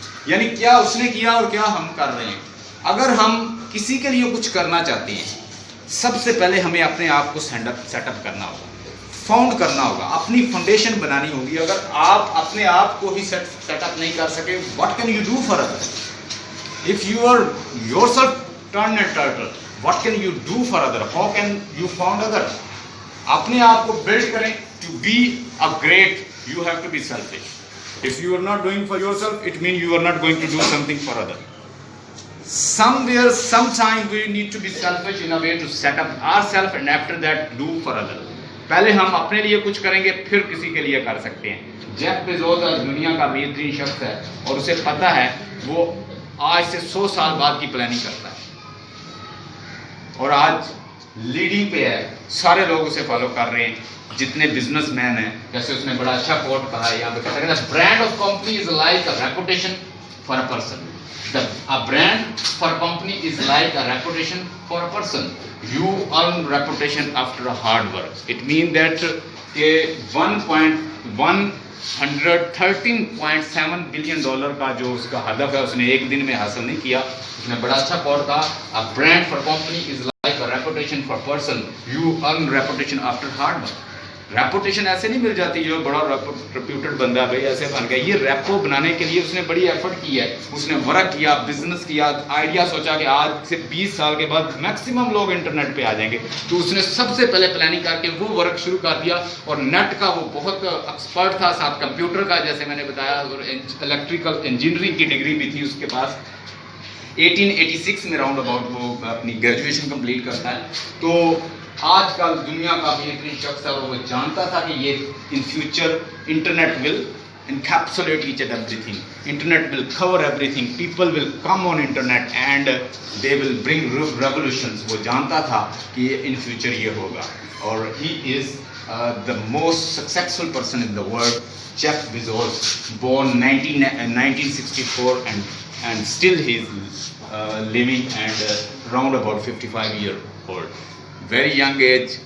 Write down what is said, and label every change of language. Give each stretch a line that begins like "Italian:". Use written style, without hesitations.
Urdu: یعنی کیا اس نے کیا اور کیا ہم کر رہے ہیں. اگر ہم کسی کے لیے کچھ کرنا چاہتے ہیں، سب سے پہلے ہمیں اپنے آپ کو سیٹ اپ کرنا ہوگا، فاؤنڈ کرنا ہوگا، اپنی فاؤنڈیشن بنانی ہوگی. اگر آپ اپنے آپ کو ہی سیٹ اپ نہیں کر سکے،
English: what can you do for others? If you are yourself turned and turtle, what can you do for others? How can you found others?
Urdu: اپنے آپ کو بلڈ کریں.
English: To be a great, you have to be selfish. If you are not doing for yourself, it means you are not going to do something for others. somewhere, sometime we need to be selfish in a way to set up ourselves and after that do for others.
Urdu: پہلے ہم اپنے لیے کچھ کریں گے پھر کسی کے لیے کر سکتے ہیں. جیف بیزوس دنیا کا بہترین شخص ہے اور اسے پتہ ہے وہ آج سے 100 سال بعد کی پلاننگ کرتا ہے اور آج لیڈنگ پہ ہے. سارے لوگ اسے فالو کر رہے ہیں جتنے بزنس مین ہیں. جیسے اس نے بڑا اچھا کوٹ کہا ہے یہاں پہ کہتا ہے brand of company is like a reputation for a person.
English: A brand for a company is like a reputation for a person. You earn reputation after a hard work. It means that 113.7 billion dollar
Urdu: کا جو اس کا ہدف ہے اس نے ایک دن میں حاصل نہیں کیا. اس نے بڑا اچھا کوٹ کہا
English: a brand for company is like a reputation for person. You earn reputation after hard work.
Urdu: Reputation ایسے نہیں مل جاتی جو بڑا ریپیوٹڈ بندہ بھائی ایسے بن گیا. یہ ریپو بنانے کے لیے اس نے بڑی ایفرٹ کی ہے. اس نے ورک کیا, بزنس کیا, آئیڈیا سوچا کہ آج سے 20 سال کے بعد میکسیمم لوگ انٹرنیٹ پہ آ جائیں گے. تو اس نے سب سے پہلے پلاننگ کر کے وہ ورک شروع کر دیا اور نیٹ کا وہ بہت ایکسپرٹ تھا, ساتھ کمپیوٹر کا جیسے میں نے بتایا اور الیکٹریکل انجینئرنگ کی ڈگری بھی تھی اس کے پاس. 1886 میں راؤنڈ اباؤٹ وہ اپنی گریجویشن کمپلیٹ کرتا ہے. تو آج کل دنیا کا بہترین شخص ہے اور وہ جانتا تھا کہ یہ in future internet will
English: encapsulate each and everything. Internet will cover everything. People will come on internet and they will bring revolutions.
Urdu: وہ جانتا تھا کہ
English: in future
Urdu: یہ ہوگا اور
English: he is the most successful person in the world. Jeff Bezos, born 1964 and still he is living and round about 55 years old. Very young age.